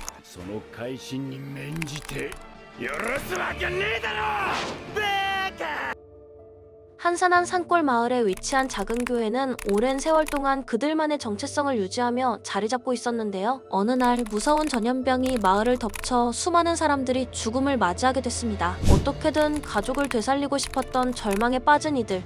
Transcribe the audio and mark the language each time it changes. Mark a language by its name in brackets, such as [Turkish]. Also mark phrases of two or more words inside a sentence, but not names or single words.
[Japanese] その改心に免じて許すわけねえだろバカ! [Korean] 한산한 산골 마을에 위치한 작은 교회는 오랜 세월 동안 그들만의 정체성을 유지하며 자리 잡고 있었는데요. 어느 날 무서운 전염병이 마을을 덮쳐 수많은 사람들이 죽음을 맞이하게 됐습니다. 어떻게든 가족을 되살리고 싶었던 절망에 빠진 이들.